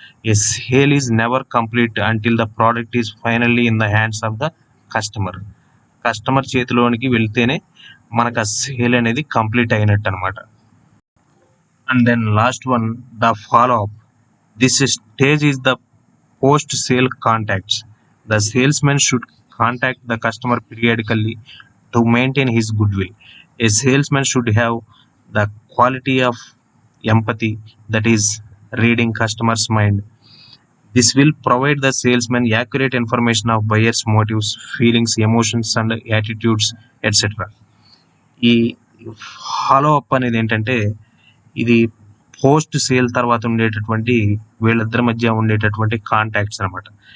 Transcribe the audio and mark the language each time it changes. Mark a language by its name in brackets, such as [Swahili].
[English] A sale is never complete until the product is finally in the hands of the customer. [Telugu] Customer చేతిలోనికి వెళ్తేనే మనకు ఆ sale అనేది complete అయినట్టు అనమాట. [English] And then last one, the follow up. This stage is the post-sale contacts. The salesman should contact the customer periodically to maintain his goodwill. A salesman should have the quality of empathy, that is, reading customer's mind. This will provide the salesman accurate information of buyer's motives, feelings, emotions, and attitudes, etc. [Telugu] ఈ follow up అనేది ఏంటంటే ఇది post sale తర్వాత ఉండేటటువంటి వీళ్ళిద్దరి మధ్య ఉండేటటువంటి contacts అనమాట.